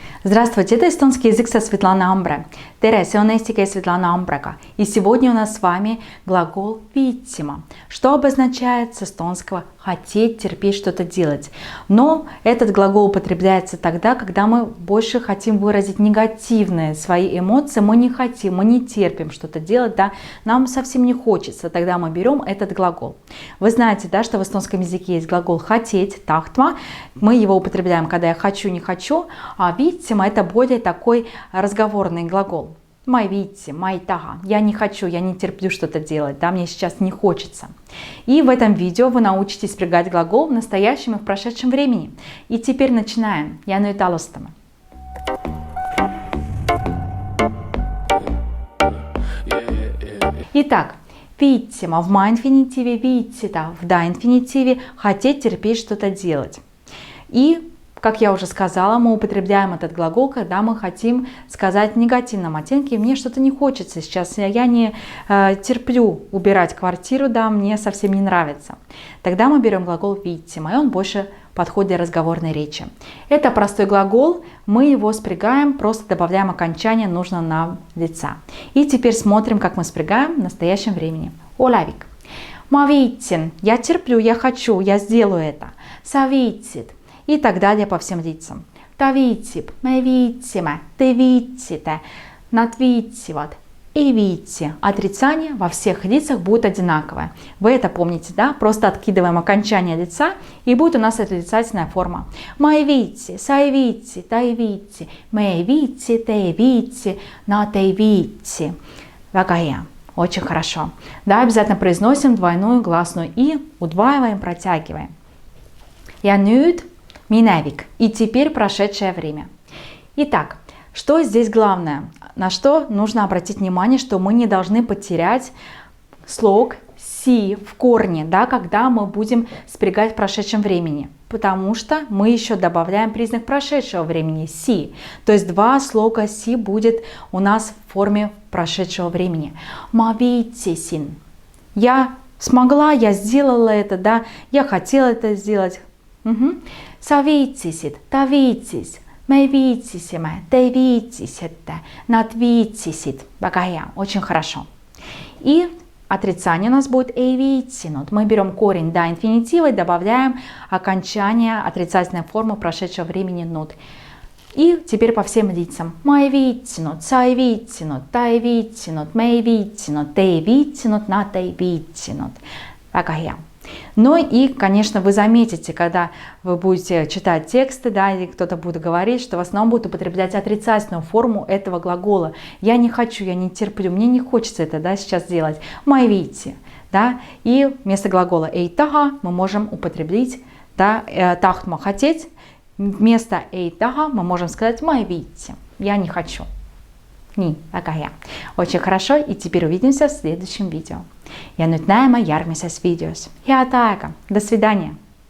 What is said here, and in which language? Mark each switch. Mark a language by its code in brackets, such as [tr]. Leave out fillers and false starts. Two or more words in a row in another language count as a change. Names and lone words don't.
[ru] Здравствуйте, это эстонский язык со Светланой Амбре. [et] Tere, see on eesti keel Светлана Амбрega. [ru] И сегодня у нас с вами глагол viitsima, что обозначает с эстонского хотеть, терпеть, что-то делать. Но этот глагол употребляется тогда, когда мы больше хотим выразить негативные свои эмоции, мы не хотим, мы не терпим что-то делать, да, нам совсем не хочется, тогда мы берем этот глагол. Вы знаете, да, что в эстонском языке есть глагол хотеть, tahtma, мы его употребляем, когда я хочу, не хочу, а viitsima это более такой разговорный глагол. [et] Ma viitsi, ma taha. [ru] Я не хочу, я не терплю что-то делать, да, мне сейчас не хочется. И в этом видео вы научитесь спрягать глагол в настоящем и в прошедшем времени. И теперь начинаем. [et] Ja nüüd alustame. [ru] Итак, viitsima в ма-инфинитиве, viitsida в да-инфинитиве, хотеть, терпеть, что-то делать. И как я уже сказала, мы употребляем этот глагол, когда мы хотим сказать в негативном оттенке, мне что-то не хочется сейчас, я не терплю убирать квартиру, да, мне совсем не нравится. Тогда мы берем глагол viitsima, и он больше подходит для разговорной речи. Это простой глагол, мы его спрягаем, просто добавляем окончание нужного нам лица. И теперь смотрим, как мы спрягаем в настоящем времени. [et] Оlavik. Ma viitsin, [ru] я терплю, я хочу, я сделаю это. [et] Sa viitsid. [ru] И так далее по всем лицам. [et] Ta viitsib, me viitsime, te viitsite, nad viitsivad, ei viitsi. [ru] Отрицание во всех лицах будет одинаковое. Вы это помните, да? Просто откидываем окончание лица, и будет у нас отрицательная форма. [et] Ma ei viitsi, sa ei viitsi, ta ei viitsi, me ei viitsi, te ei viitsi, nad ei viitsi. Väga hea. [ru] Очень хорошо. Да, обязательно произносим двойную гласную и, удваиваем, протягиваем. [et] Ja nüüd minevik. [ru] И теперь прошедшее время. Итак, что здесь главное? На что нужно обратить внимание, что мы не должны потерять слог си в корне, да, когда мы будем спрягать в прошедшем времени. Потому что мы еще добавляем признак прошедшего времени си. То есть два слога си будет у нас в форме прошедшего времени. [et] Ma viitsisin. [ru] Я смогла, я сделала это, да, я хотела это сделать. [et] Sa viitsisid, ta viitsis, me viitsisime, te viitsisite, nad viitsisid. Väga hea, [ru] очень хорошо. И отрицание у нас будет [et] ei viitsinud. [ru] Мы берем корень да инфинитива и добавляем окончание отрицательной формы прошедшего времени nud. И теперь по всем лицам. [et] Ma ei viitsinud, sa ei viitsinud, ta ei viitsinud, me ei viitsinud, te ei viitsinud, nad ei viitsinud. Väga hea. [ru] Ну и, конечно, вы заметите, когда вы будете читать тексты, да, или кто-то будет говорить, что в основном будет употреблять отрицательную форму этого глагола. Я не хочу, я не терплю, мне не хочется это, да, сейчас делать. [et] Ma ei viitsi, [ru] да, и вместо глагола [et] ei taha [ru] мы можем употребить, да, tahtma хотеть. Вместо [et] ei taha [ru] мы можем сказать [et] ma ei viitsi, [ru] я не хочу. [et] Nii, väga hea. [ru] Очень хорошо, и теперь увидимся в следующем видео. [et] Ja nüüd näeme järgmises videos. Head aega, [ru] до свидания!